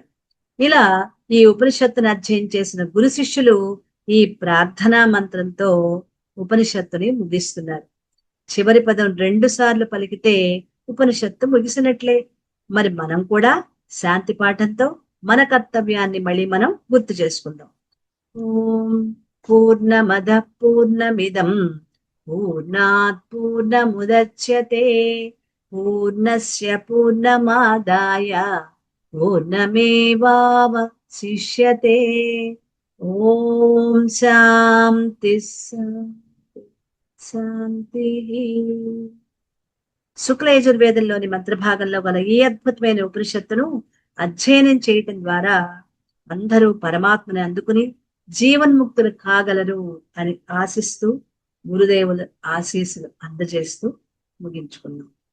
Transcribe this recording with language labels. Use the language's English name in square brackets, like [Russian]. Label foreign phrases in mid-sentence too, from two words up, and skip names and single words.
[Telugu] ఇలా ఈ ఉపనిషత్తును అధ్యయనం చేసిన గురు శిష్యులు ఈ ప్రార్థనా మంత్రంతో ఉపనిషత్తుని ముగిస్తున్నారు. చివరి పదం 2 సార్లు పలికితే ఉపనిషత్తు ముగిసినట్లే. మరి మనం కూడా శాంతి పాఠంతో మన కర్తవ్యాన్ని మళ్ళీ మనం గుర్తు చేసుకుందాం. [Sanskrit] ఓం పూర్ణమద పూర్ణమిదం పూర్ణాత్ పూర్ణముదచ్యతే పూర్ణస్య పూర్ణమాదాయ పూర్ణమేవావశిష్యతే. ఓం శాంతి శాంతి. [Telugu] శుక్ల యజుర్వేదంలోని మంత్రభాగంలో గల ఈ అద్భుతమైన ఉపనిషత్తును అధ్యయనం చేయటం ద్వారా అందరూ పరమాత్మని అందుకుని జీవన్ముక్తులు కాగలరు అని ఆశిస్తూ గురుదేవుల ఆశీస్సులు అందజేస్తూ ముగించుకున్నాం.